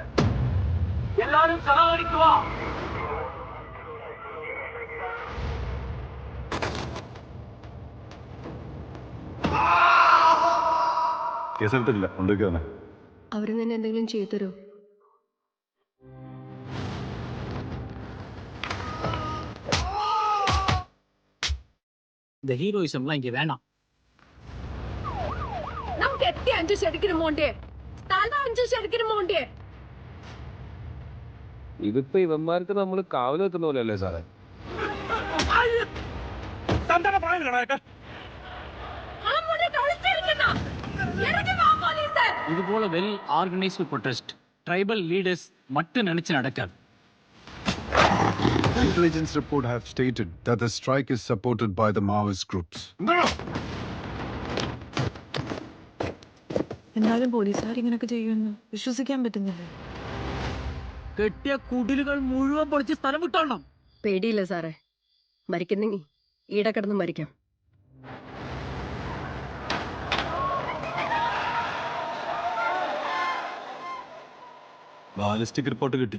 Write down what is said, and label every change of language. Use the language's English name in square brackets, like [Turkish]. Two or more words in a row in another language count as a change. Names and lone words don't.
[Malayalam] എല്ലാരും സഹകരിക്കുക. കേസെടുത്തിട്ടില്ല, കൊണ്ടുവയ്ക്കാണ്. അവര് തന്നെ എന്തെങ്കിലും ചെയ്തു തരോ? [Tamil] இந்த ஹீரோயிசம்லாம் இங்க வேணாம். നമുക്ക് എത്തി 5 ശരിക്കും മോണ്ടേ, തല 5 ശരിക്കും മോണ്ടേ. [Malayalam] ഇതിപ്പോ ഇവന്മാർക്ക് നമ്മള് കാവല് വെക്കുന്ന പോലെയല്ലേ സാറേ? [Tamil] இது போல [English] well organised protest tribal leaders [Tamil] மட்டும் நினைச்சு நடக்காது. [English] Intelligence report have stated that the strike is supported by the Maoist groups. [Malayalam] എന്നാലും പോലീസുകാർ ഇങ്ങനെയൊക്കെ ചെയ്യുമെന്ന് വിശ്വസിക്കാൻ പറ്റുന്നില്ല. കെട്ടിയ കുടിലുകൾ മുഴുവൻ പൊളിച്ച് സ്ഥലം വിട്ടോണം. പേടിയില്ല സാറേ, മരിക്കുന്നെങ്കിൽ ഈടെ കിടന്ന് മരിക്കാം. ബാലിസ്റ്റിക് റിപ്പോർട്ട് കിട്ടി.